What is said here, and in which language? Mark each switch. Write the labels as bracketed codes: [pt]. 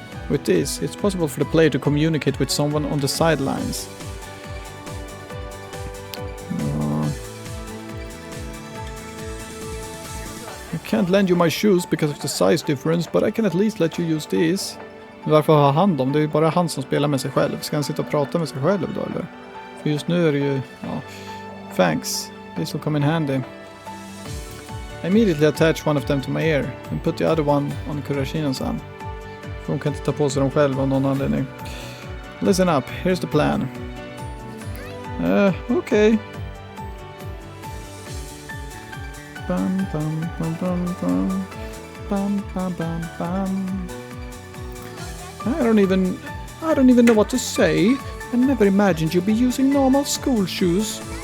[en] With this, it's possible for the player to communicate with someone on the sidelines. I can't lend you my shoes because of the size difference, but I can at least let you use these. [sv] Varför har han dem? Det är ju bara han som spelar med sig själv. Ska han sitta och prata med sig själv då, eller? För just nu är det ju... Ja. [en] Thanks. This will come in handy. I immediately attach one of them to my ear and put the other one on Kurashina-san. [sv] För hon kan inte ta på sig dem själv av någon anledning. [en] Listen up, here's the plan. Okay. Bum, bum, bum, bum, bum. Bum, bum, bum, bum. I don't even know what to say. I never imagined you'd be using normal school shoes.